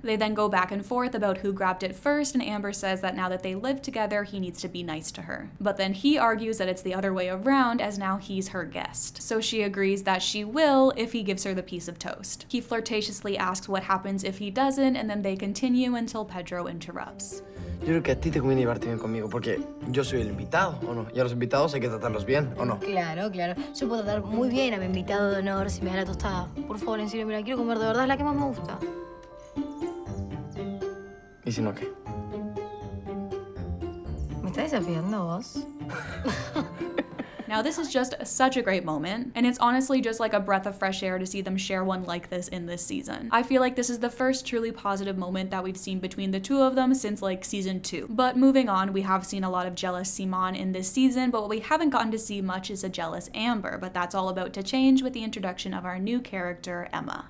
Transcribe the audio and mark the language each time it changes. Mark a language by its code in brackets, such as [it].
[en] They then go back and forth about who grabbed it first, and Amber says that now that they live together, he needs to be nice to her. But then he argues that it's the other way around, as now he's her guest. So she agrees that she will if he gives her the piece of toast. He flirtatiously asks what happens if he doesn't, and then they continue until Pedro interrupts. [es] Yo creo que a ti te conviene llevarte bien conmigo, porque yo soy el invitado, ¿o no? Y a los invitados hay que tratarlos bien, ¿o no? Claro, claro. Yo puedo tratar muy bien a mi invitado de honor si me da la tostada. Por favor, en serio, me la quiero comer de verdad, es la que más me gusta. ¿Y si no qué? ¿Me estás desafiando vos? [en] Now this is just such a great moment, and it's honestly just like a breath of fresh air to see them share one like this in this season. I feel like this is the first truly positive moment that we've seen between the two of them since like season 2. But moving on, we have seen a lot of jealous Simón in this season, but what we haven't gotten to see much is a jealous Amber, but that's all about to change with the introduction of our new character, Emma.